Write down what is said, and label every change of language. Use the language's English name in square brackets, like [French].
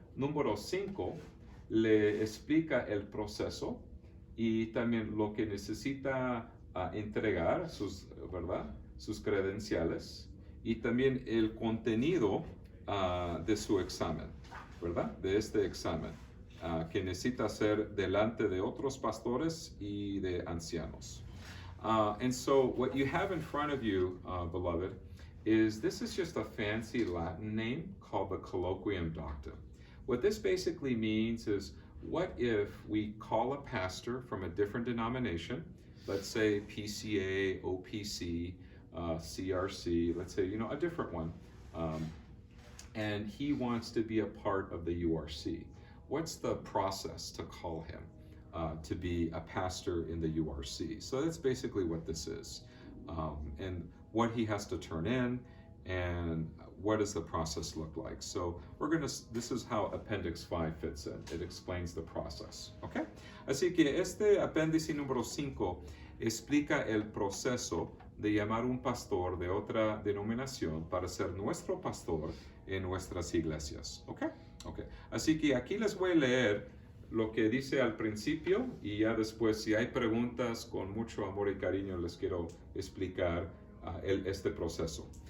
[Spanish] número 5 le explica el proceso y también lo que necesita entregar, ¿verdad? Sus credenciales y también el contenido de su examen, ¿verdad? De este examen que necesita hacer delante de otros pastores y de ancianos. [English] And so what you have in front of you, beloved, this is just a fancy Latin name called the Colloquium Doctum. What this basically means is, what if we call a pastor from a different denomination, let's say PCA, OPC, CRC, let's say, a different one, and he wants to be a part of the URC. What's the process to call him to be a pastor in the URC? So that's basically what this is, and what he has to turn in, and what does the process look like. So this is how Appendix 5 fits in. It explains the process, okay? [Spanish] Así que este apéndice número 5 explica el proceso de llamar un pastor de otra denominación para ser nuestro pastor en nuestras iglesias, ¿ok? Okay. Así que aquí les voy a leer lo que dice al principio y ya después, si hay preguntas, con mucho amor y cariño les quiero explicar este proceso.